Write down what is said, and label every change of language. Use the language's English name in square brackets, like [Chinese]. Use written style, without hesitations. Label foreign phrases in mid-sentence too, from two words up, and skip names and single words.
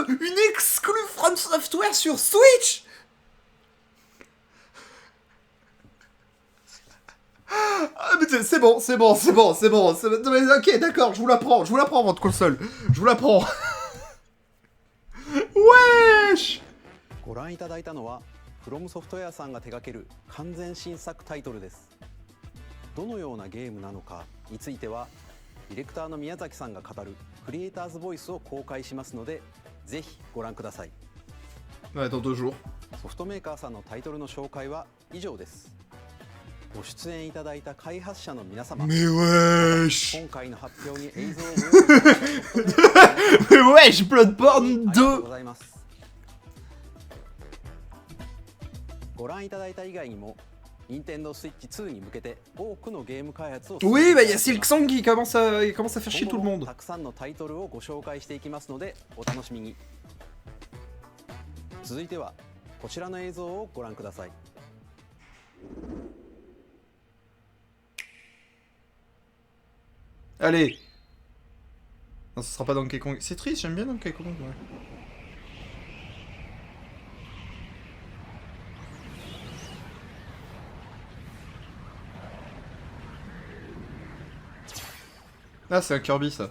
[French] Une exclue From Software sur Switch! Ah mais c'est bon. Mais, ok, d'accord, je vous la prends votre console. Je vous la prends. Wesh! [Japanese] ご覧いただいたのは From Software さんが手掛ける完全新作タイトルです。どのようなゲームなのかについてはディレクターの宮崎さんが語るクリエイターズボイスを公開しますので、ぜひご覧ください。 [French] Ouais, dans 2 jours. [Japanese] ソフトメーカーさんのタイトルの紹介は以上です。ご出演いただいた開発者の皆様、今回の発表に映像を [French] Wesh, Bloodborne 2! [Japanese] ございます。ご覧いただいた以外にも Nintendo Switch 2に向けて多くのゲーム開発を [French] Oui, bah il y a Silksong qui commence à faire chier tout le monde. [Japanese] たくさんのタイトルをご紹介していきますのでお楽しみに。続いてはこちらの映像をご覧ください。 [French] Allez. Non, ce sera pas Donkey Kong. C'est triste, j'aime bien Donkey Kong. Ouais. Ah, c'est un Kirby ça.